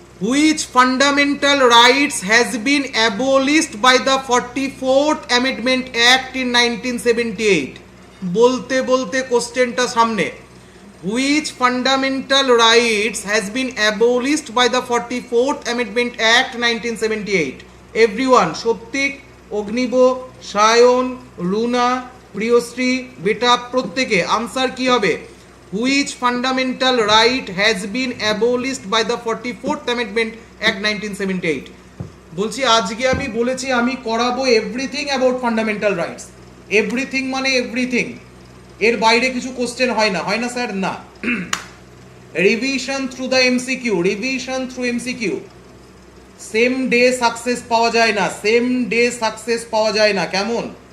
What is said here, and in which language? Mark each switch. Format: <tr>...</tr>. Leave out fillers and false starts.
<en>Which fundamental rights has been abolished by the 44th Amendment Act in 1978?</en> <bn>বলতে বলতে কোশ্চেনটা সামনে।</bn> <en>Which fundamental rights has been abolished by the 44th Amendment Act 1978?</en> <bn>Everyone, সত্যিক, Agnib, Sayan, Runa, প্রিয়শ্রী বেটা প্রত্যেকে answer কি হবে?</bn> <en>Which fundamental right has been abolished by the 44th Amendment Act 1978?</en> <bn>বলছি আজকে আমি বলেছি আমি করাবো</bn> <en>Everything about fundamental rights.</en> <bn>Everything মানে এভরিথিং, এর বাইরে কিছু কোশ্চেন হয় না, হয় না স্যার? না।</bn> <en>Revision through the MCQ, revision through MCQ.</en> <bn>Same day success পাওয়া যায় না, সেম ডে সাকসেস পাওয়া যায় না, কেমন?</bn>